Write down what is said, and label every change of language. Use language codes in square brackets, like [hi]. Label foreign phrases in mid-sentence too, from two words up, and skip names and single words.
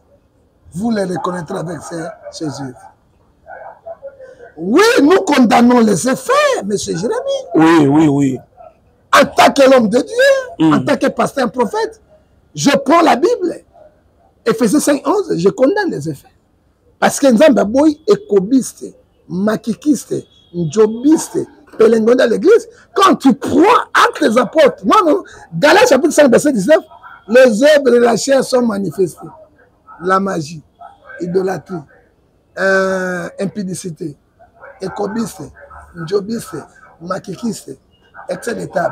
[fr] Vous les reconnaîtrez avec ces œuvres. Oui, nous condamnons les effets, M. Jérémie. Oui. En tant que l'homme de Dieu, en tant que pasteur, un prophète, je prends la Bible. Ephésiens 5:11, je condamne les effets. Parce que Nzamba boy écobiste, makikiste, njobiste, pelengonda à l'église. Quand tu prends actes des apôtres, non, Galates chapitre 5, verset 19, les œuvres de la chair sont manifestées. La magie, idolâtrie, impudicité, écobiste, njobiste, makikiste, excès de table.